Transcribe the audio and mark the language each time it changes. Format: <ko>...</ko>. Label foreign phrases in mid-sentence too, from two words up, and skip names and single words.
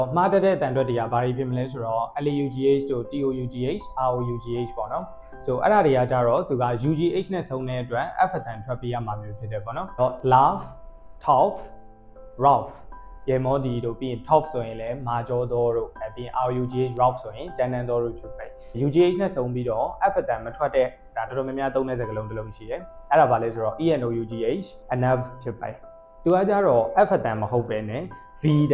<my>မှားတတ်တဲ့တန်တွက်တွေကဘာတွေဖြစ်မလဲဆိုတော့ LAUGH တို့</my> <en>TOUGH ROUGH</en> <my>ပေါ့နော်ဆိုအဲ့ဒါတွေကကြတော့သူက UGH နဲ့ဆုံးတဲ့အတွက် F အတန်ထွက်ပေးရမှာမျိုးဖြစ်တယ်ပေါ့နော်တော့</my> <en>laugh tough rough</en> <my>ရေမောဒီတို့ ပြီးရင် tough ဆိုရင်လည်းမာကျောသောတို့ပြီးရင်</my> <en>ROUGH rough</en> <my>ဆိုရင်ကျန်းတန်းသောတို့ဖြစ်ပါတယ် UGH နဲ့ဆုံးပြီးတော့ F အတန်မထွက်တဲ့ဒါတော်တော်များများသုံး တဲ့စကားလုံးတစ်လုံးရှိတယ်အဲ့ဒါဘာလဲဆိုတော့</my> <en>ENOUGH enough</en> <my>ဖြစ်ပါတယ်သူကကြတော့ F အတန်မဟုတ်ပဲနဲ့ V တ</my>